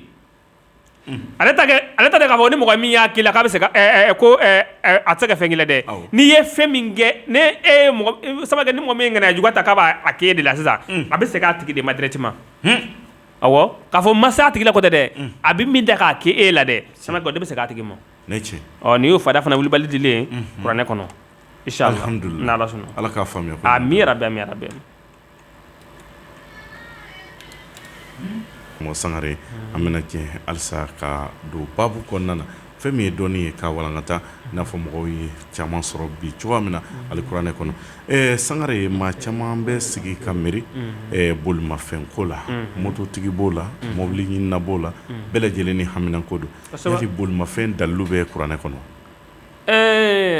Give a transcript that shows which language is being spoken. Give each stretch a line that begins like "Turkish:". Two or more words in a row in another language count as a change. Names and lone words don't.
Bambara: ale ta de k'a fɔ ni mɔgɔ min y'a k'i la k'a bɛ se ka ko a tɛ se ka fɛn k'i la dɛ n'i ye fɛn min kɛ ni e ye samakɛ ni mɔgɔ min ŋaniya juguya ta k'a b'a k'e de la sisan a bɛ segin a tigi de ma directement awɔ k'a fɔ ma se a tigi la ko tɛ dɛ a bɛ min da k'a k'e la dɛ samakɛ o de bɛ segin a tigi ma ɔ nin y'o fada fana wulibali dilen kuranɛ kɔnɔ inshallah n'Ala sɔnna Ala k'a faamuya amin rabi amin rabi mo sangare an bɛna jɛ halisa ka don babu kɔnɔna na fɛn min ye dɔɔni ye k'a walankata i n'a fɔ mɔgɔw ye caman sɔrɔ bi cogoya min na alikuranɛ kɔnɔ sangare maa caman bɛ sigi ka miiri bolimafɛnko la mototigi b'o la mobili ɲinina b'o la bɛɛ lajɛlen ni haminanko don yali bolimafɛn dalilu bɛ kuranɛ kɔnɔ